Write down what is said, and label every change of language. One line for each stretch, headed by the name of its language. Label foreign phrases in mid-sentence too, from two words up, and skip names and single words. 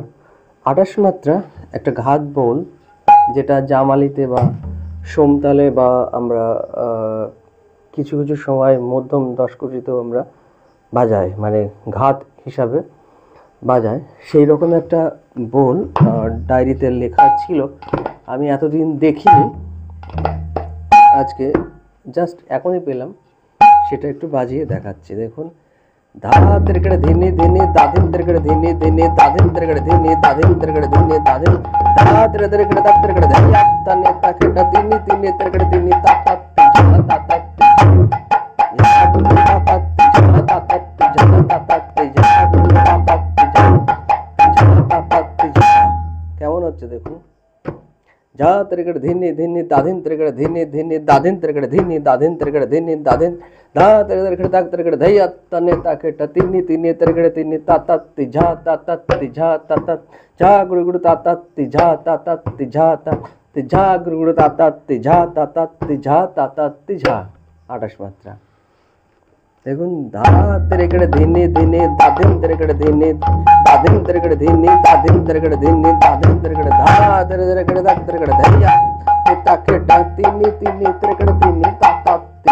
Bangla: ২৮ মাত্রা একটা ঘাত বোল, যেটা জামালিতে বা সোমতালে বা আমরা কিছু কিছু সময় মধ্যম দশকটিতেও আমরা বাজাই, মানে ঘাত হিসাবে বাজায়। সেই রকম একটা বোল ডায়েরিতে লেখা ছিল, আমি এতদিন দেখিনি, আজকে জাস্ট এখনই পেলাম, সেটা একটু বাজিয়ে দেখাচ্ছি। দেখুন, धा तिरकड़ धीनी धीनी दाधिन तिरकड़ धीनी धीनी दाधिन तिरकड़ धीनी दाधिन तिरकड़ धीनी दाधिन धा तिरकड़ ता तिरकड़ धैया तने ताकेटा धीनी धीनी तिरकड़ धीनी ता ता जहाँ ता ता या डुला ता जहाँ ता ता जहाँ ता ता या डुला ता जहाँ ता ता কেমন হচ্ছে দেখুন। जा तिरकड़ धीनी धीनी दाधिन तिरकड़ धीनी धीनी दाधिन तिरकड़ धीनी दाधिन तिरकड़ धीनी दाधिन धा तिरकड़ ता तिरकड़ धैया तने ताकेटा तीनी तीनी तिरकड़ तीनी ता ता झा ता ता झा ता ता झा गुड़ गुड़ ता ता झा ता ता झा ता झा गुड़ गुड़ ता ता झा ता ता झा ता ता झा। ২৮ মাত্রা। দেখুন, धा तिरकड़ धीनी धीनी दाधिन तिरकड़ धीनी दाधिन तिरकड़ धीनी दाधिन तिरकड़ धीनी दाधिन तिरकड़ धा तिरकड़ ता तिरकड़ धैया ताकेटा तीनी तीनी तिरकड़ तीनी ता ता